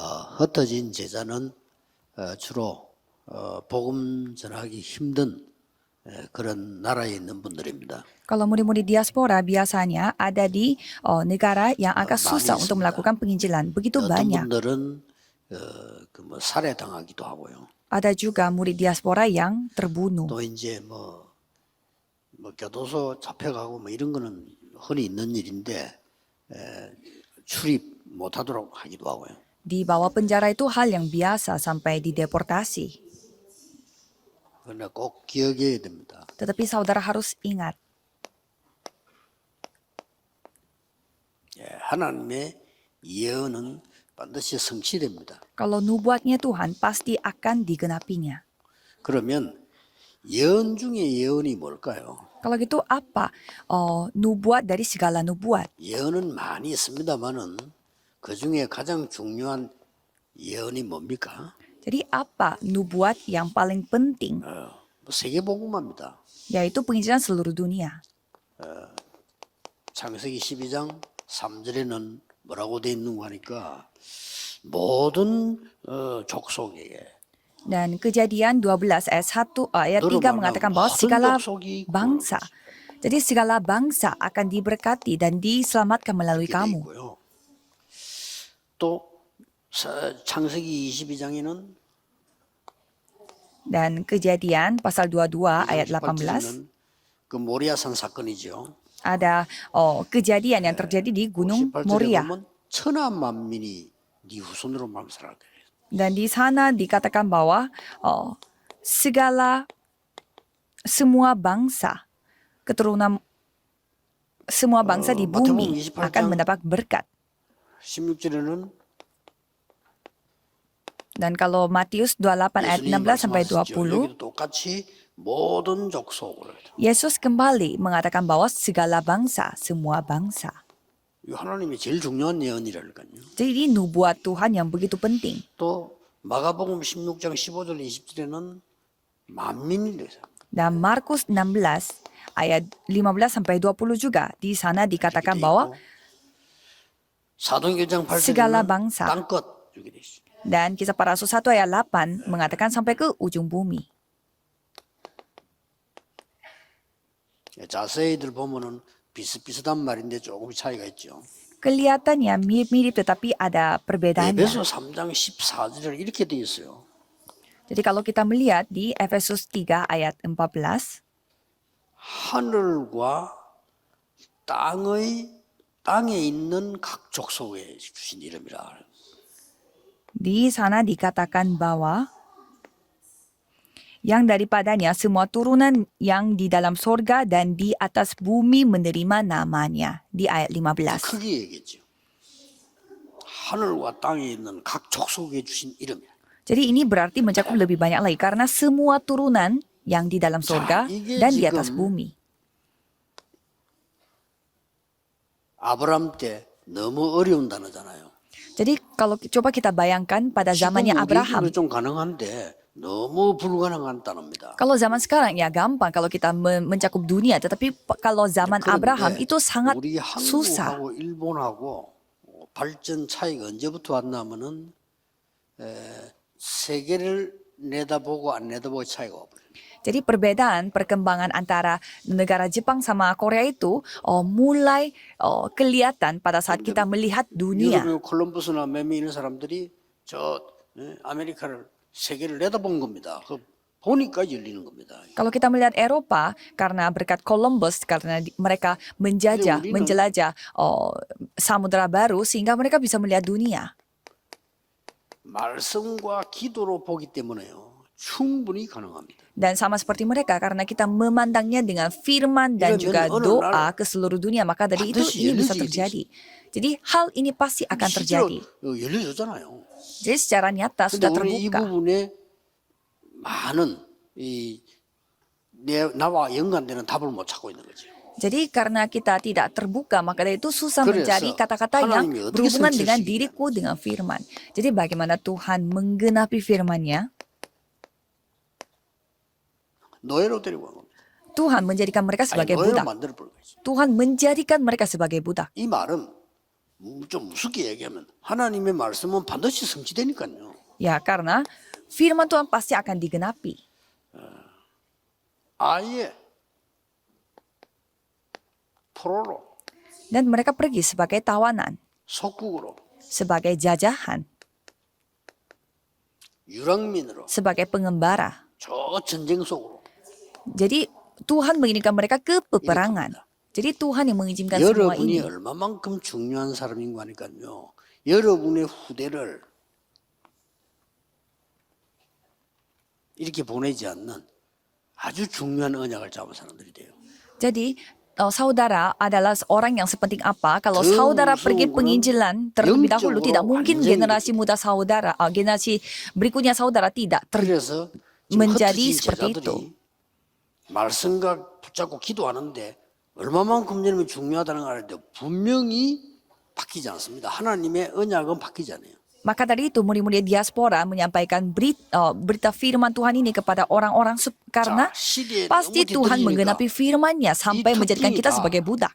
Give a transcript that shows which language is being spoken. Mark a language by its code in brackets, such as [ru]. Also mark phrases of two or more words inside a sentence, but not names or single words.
[ko] 흩어진 제자는 주로 복음 전하기 힘든 그런 나라에 있는 분들입니다. [id] Kalau murid-murid diaspora biasanya ada di negara yang agak [ko] 많이 [id] susah untuk [ko] 있습니다. [id] melakukan penginjilan. Begitu [ko] 어떤 [id] banyak. [ko] 분들은 살해당하기도 하고요. [id] Ada juga murid diaspora yang terbunuh. [ko] 또 이제 교도소 잡혀가고 이런 거는 흔히 있는 일인데 출입 못하도록 하기도 하고요. [id] Di bawah penjara itu hal yang biasa sampai dideportasi. [ko] 그러나 꼭 기억해야 됩니다. [id] Tetapi saudara harus ingat, [ko] 하나님의 예언은 반드시 성취됩니다. [id] kalau nubuatnya Tuhan pasti akan digenapinya. [ko] 그러면 예언 중에 예언이 뭘까요? [id] Kalau gitu apa nubuat dari segala nubuat? [ko] 예언은 많이 있습니다만은 그 중에 가장 중요한 예언이 뭡니까? [id] Jadi apa nubuat yang paling penting? [ko] 세계복음화입니다. [id] Yaitu penginjilan seluruh dunia. [ko] 창세기 12장 3절에는 뭐라고 돼 있는 거 하니까 모든 족속에게 [id] Dan Kejadian 12 ayat 3 mengatakan bahwa segala bangsa. Jadi segala bangsa akan diberkati dan diselamatkan melalui kamu. [ko] 있고요. 또 창세기 22장에는 [id] Dan Kejadian pasal 22 ayat 18 [ko] 그 모리아산 사건이죠. [id] ada kejadian yang terjadi di Gunung [ko] 18절에 [id] Moria. [ko] 보면 천하 만민이 네 후손으로 맘살하게. [id] Dan di sana dikatakan bahwa semua bangsa, keturunan semua bangsa di bumi akan mendapat berkat. [ko] 16절에는 [id] Dan kalau Matius 28 ayat 16 sampai 20, [ko] 여기도 똑같이 모든 족속을. [id] Yesus kembali mengatakan bahwa segala bangsa, semua bangsa. [ko] 이 하나님이 제일 중요한 예언이라니까요. [id] Jadi ini nubuat Tuhan yang begitu penting. [ko] 또 마가복음 16장 15절 20절에는 만민이래요. [id] Dan Markus 16 ayat 15 sampai 20 juga di sana dikatakan bahwa [ko] 사도행전 8절에는 [id] segala bangsa. [ko] 땅끝 이렇게 돼 있어요. [id] Dan Kisah Para Rasul 1 ayat 8 mengatakan sampai ke ujung bumi. [ko] 자세히들 보면은 비슷비슷한 말인데 조금 차이가 있죠. [id] Kelihatannya mirip-mirip tetapi ada perbedaannya. [ko] 에베소 3장 14절에 이렇게 돼 있어요. [id] Jadi kalau kita melihat di Efesus 3 ayat 14, [ko] 하늘과 땅에 있는 각 족속에 주신 이름이라. [id] di sana dikatakan bahwa yang daripadanya semua turunan yang di dalam sorga dan di atas bumi menerima namanya. Di ayat 15. [ko] 크게 얘기했죠. 하늘과 땅에 있는 각 족속에 주신 이름이야. [id] Jadi ini berarti mencakup lebih banyak lagi karena semua turunan yang di dalam sorga dan di atas bumi. [ko] 아브람 때 너무 어려운 단어잖아요. [id] Jadi kalau coba kita bayangkan pada zamannya Abraham. [ko] 좀 가능한데 너무 불가능한 단어입니다. [id] Kalau zaman sekarang ya gampang kalau kita mencakup dunia, tetapi kalau zaman Abraham itu sangat [ko] 우리 [id] susah. [ko] 한국하고 일본하고 발전 차이가 언제부터 왔냐면은 세계를 내다보고 안 내다보고 차이가 와버려요. [id] Jadi perbedaan perkembangan antara negara Jepang sama Korea itu mulai kelihatan pada saat kita melihat dunia. [ko] 유럽의 콜럼버스나 매미 있는 사람들이 저 아메리카를 세계를 내다본 겁니다. 그 보니까 열리는 겁니다. [id] Kalau kita melihat Eropa karena berkat Columbus, karena mereka menjelajah samudra baru sehingga mereka bisa melihat dunia. [ko] 말씀과 기도로 보기 때문에요. 충분히 가능합니다. [id] Dan sama seperti mereka karena kita memandangnya dengan firman dan juga doa ke seluruh dunia, maka dari itu ini bisa terjadi. Jadi hal ini pasti akan terjadi. [ko] 열려졌잖아요. [id] Jadi secara nyata sudah [ko] 근데 우리 이 [id] terbuka. [ko] 부분에 많은 나와 연관되는 답을 못 찾고 있는 거죠. [id] Jadi karena kita tidak terbuka, maka dari itu susah [ko] 그래서 [id] mencari kata-kata yang [ko] 하나님이 어떻게 [id] berhubungan dengan [ko] 성취하시느냐. [id] diriku dengan firman. Jadi bagaimana Tuhan menggenapi firman-Nya? [ko] 노예로 데리고 간 겁니다. [id] Tuhan menjadikan mereka [ko] 아니, [id] sebagai [ko] 노예로 [id] budak. [ko] 만들어 버린 거죠. [id] Tuhan menjadikan mereka sebagai budak. [ko] 이 말은 좀 무섭게 얘기하면 하나님의 말씀은 반드시 성취되니까요. [id] Ya, karena firman Tuhan pasti akan digenapi. [ko] 아예 포로로 [id] Dan mereka pergi sebagai tawanan, [ko] 속국으로 [id] sebagai jajahan, [ko] 유랑민으로 [id] sebagai pengembara. [ko] 저 전쟁 속으로 [id] Jadi Tuhan mengirimkan mereka ke peperangan. Jadi Tuhan yang mengizinkan semua [ko] 여러분이 [id] ini. [ko] 얼마만큼 중요한 사람인 거니까요. 여러분의 후대를 이렇게 보내지 않는 아주 중요한 언약을 잡은 사람들이 돼요. [id] Jadi saudara adalah orang yang sepenting apa kalau saudara pergi penginjilan terlebih dahulu, tidak mungkin generasi muda saudara, generasi berikutnya saudara tidak [ko] 그래서 [id] menjadi [ko] 흩어진 [id] seperti itu. [ko] 제자들이 말씀과 붙잡고 기도하는데 얼마만큼 여러분이 중요하다는 걸 알는데 분명히 바뀌지 않습니다. 하나님의 언약은 바뀌지 않아요. [id] Maka dari itu murid-murid diaspora menyampaikan berita firman Tuhan ini kepada orang-orang karena pasti Tuhan menggenapi firman-Nya sampai menjadikan kita sebagai budak.